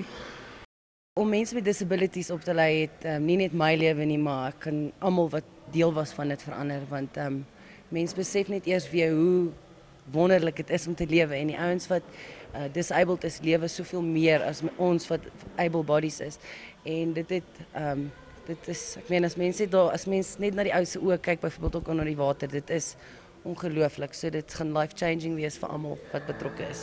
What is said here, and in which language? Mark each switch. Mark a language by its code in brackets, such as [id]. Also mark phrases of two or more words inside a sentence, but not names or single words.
[af] Om mense met disabilities op te lei het nie net my lewe nie, maar ek kan almal wat deel was van dit verander want mense besef net eers weer hoe wonderlik dit is om te lewe en die ouens wat disabled is lewe soveel meer as ons wat [en] able bodies [af] is en dit is ek meen as mens net na die ou se oë kyk byvoorbeeld ook onder die water, dit is ongelooflik. So dit gaan [en] life changing [af] wees vir almal wat betrokke is.